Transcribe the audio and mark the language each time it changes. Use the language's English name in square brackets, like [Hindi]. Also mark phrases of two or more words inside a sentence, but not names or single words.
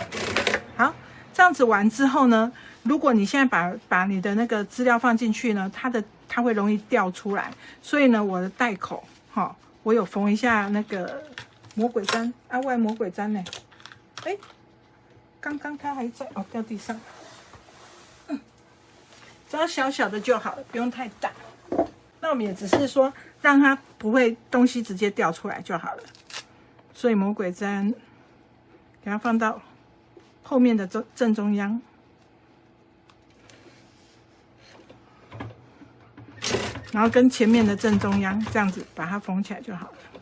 [Chinese] 好，這樣子完之後呢，如果你現在把你的那個資料放進去呢，它會容易掉出來，所以呢，我的帶口，我有縫一下那個魔鬼氈啊，外魔鬼氈呢？剛剛它還在掉地上，只要小小的就好了，不用太大。那我們也只是說讓它不會東西直接掉出來就好了。所以魔鬼氈給它放到後面的正中央，然後跟前面的正中央這樣子把它縫起來就好了。